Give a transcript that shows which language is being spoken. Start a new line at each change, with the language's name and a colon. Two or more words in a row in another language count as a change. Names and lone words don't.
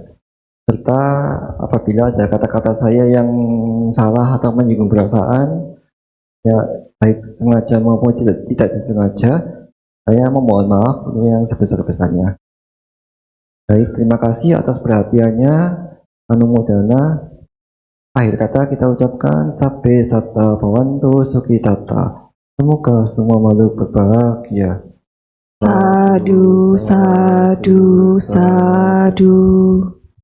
Indonesian: Serta apabila ada kata-kata saya yang salah atau menyinggung perasaan, ya baik sengaja maupun tidak disengaja, saya memohon maaf yang sebesar-besarnya. Baik, terima kasih atas perhatiannya. Anumodana. Akhir kata kita ucapkan
Pali: sabbe satta bhavantu sukhitata.
Indonesian: Semoga semua makhluk berbahagia.
Pali: Sadu, sadu, sadu.